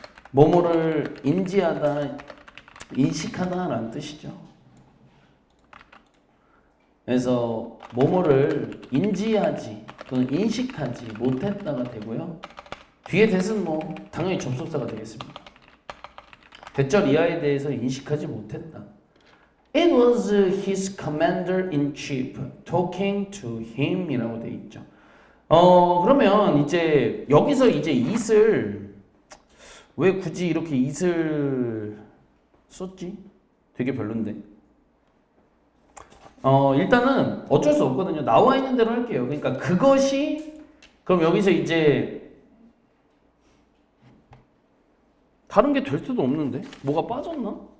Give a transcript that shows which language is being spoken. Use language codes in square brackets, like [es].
[ko] 뭐뭐를 인지하다, 인식하다라는 뜻이죠. 그래서 뭐뭐를 인지하지 또는 인식하지 못했다가 되고요. 뒤에 대신 뭐 당연히 접속사가 되겠습니다. 대절 이하에 대해서 인식하지 못했다. [en] It was his commander-in-chief talking to him [ko] 이라고 돼 있죠. 그러면 이제 여기서 이제 it을 왜 굳이 이렇게 it을 썼지? 되게 별론데. 일단은 어쩔 수 없거든요. 나와 있는 대로 할게요. 그러니까 그것이, 그럼 여기서 이제 다른 게 될 수도 없는데? 뭐가 빠졌나?